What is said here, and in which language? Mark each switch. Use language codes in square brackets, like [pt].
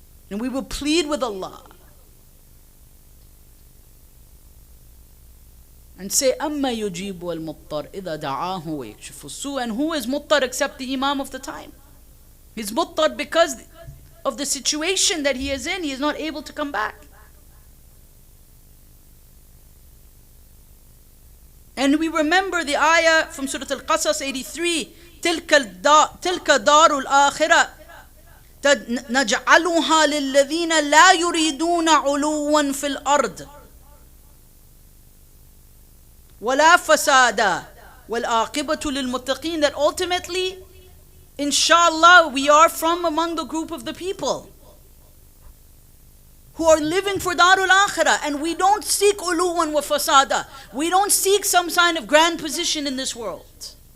[en] And we will plead with Allah and say, [ar] أَمَّا يُجِيبُ الْمُضْطَرِ إِذَا دَعَاهُ وَيَكْشِفُ السُّوءَ. [en] And who is muttar except the Imam of the time? He's muttar because of the situation that he is in. He is not able to come back. And we remember the ayah from Surah Al-Qasas 83, [ar] تِلْكَ دَارُ الْآخِرَةِ نَجْعَلُهَا لِلَّذِينَ لَا يُرِيدُونَ عُلُوًّا فِي الْأَرْضِ وَلَا فَسَادًا وَالْعَاقِبَةُ لِلْمُتَّقِينَ. [en] That ultimately, inshallah, we are from among the group of the people who are living for Darul Akhirah, and we don't seek uluwan wa fasada. We don't seek some sign of grand position in this world.